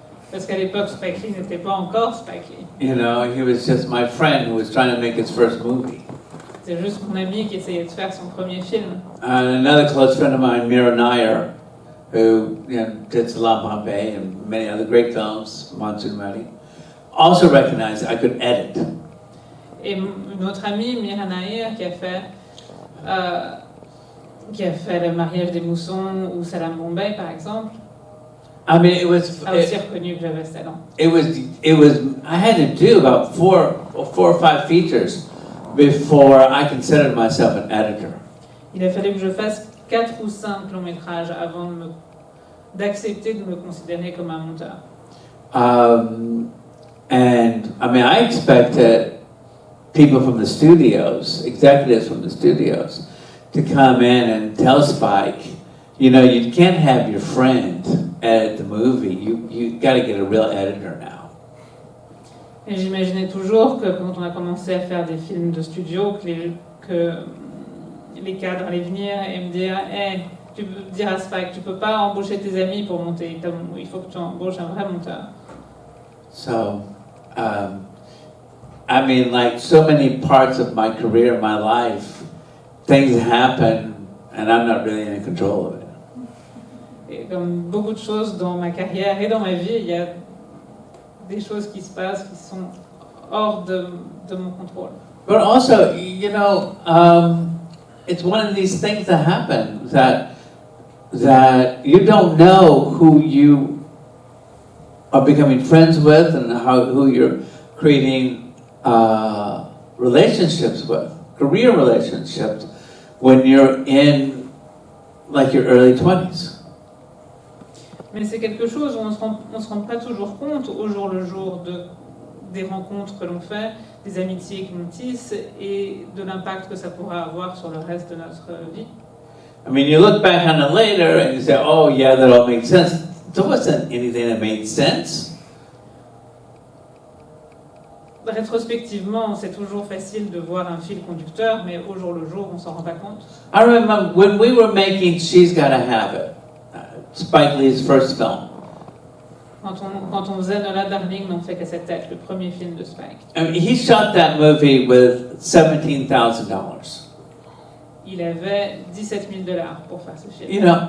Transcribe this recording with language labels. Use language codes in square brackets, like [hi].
[fr] Parce qu'à l'époque, Spike Lee n'était pas encore Spike Lee. [en] He was just my friend who was trying to make his first movie. [fr] C'est juste mon ami qui essayait de faire son premier film. [en] And another close friend of mine, Mira Nair, who did Salam Bombay and many other great films, Monsoon Muddy, also recognized I could edit. [fr] Et une autre amie, Mira Nair, qui a fait Le mariage des moussons ou Salam Bombay, par exemple, [en] I mean, [fr] a aussi reconnu que j'avais ce talent. [en] I had to do about four or five features before I considered myself an editor. [fr] Il a fallu que je fasse 4 ou 5 longs métrages avant d'accepter de me considérer comme un monteur. [en] And I mean, I expected people from the studios, executives from the studios, to come in and tell Spike, you can't have your friend edit the movie. You got to get a real editor now. [fr] Et j'imaginais toujours que quand on a commencé à faire des films de studio, que les cadres allaient venir et me dire hey, tu peux dire à Spike, tu peux pas embaucher tes amis pour monter, il faut que tu embauches un vrai monteur. [en] So, I mean, like so many parts of my career, my life, things happen and I'm not really in control of it. [fr] Et comme beaucoup de choses dans ma carrière et dans ma vie, il y a des choses qui se passent qui sont hors de mon contrôle. [en] But also, it's one of these things that happen that you don't know who you are becoming friends with and who you're creating relationships with, career relationships, when you're in like your early 20s. [fr] Mais c'est quelque chose où on se rend pas toujours compte au jour le jour des rencontres que l'on fait, des amitiés que l'on tisse et de l'impact que ça pourra avoir sur le reste de notre vie. [en] I mean, you look back on it later and you say, oh yeah, that all makes sense. There wasn't anything that made sense. [fr] Rétrospectivement, c'est toujours facile de voir un fil conducteur, mais au jour le jour, on s'en rend pas compte. [en] I remember when we were making She's Gotta Have It, Spike Lee's first film. [fr] Quand on faisait Nola Darling, n'en fait qu'à sa tête, le premier film de Spike. [en] I mean, he shot that movie with $17,000. [fr] Il avait $17,000 pour faire ce film.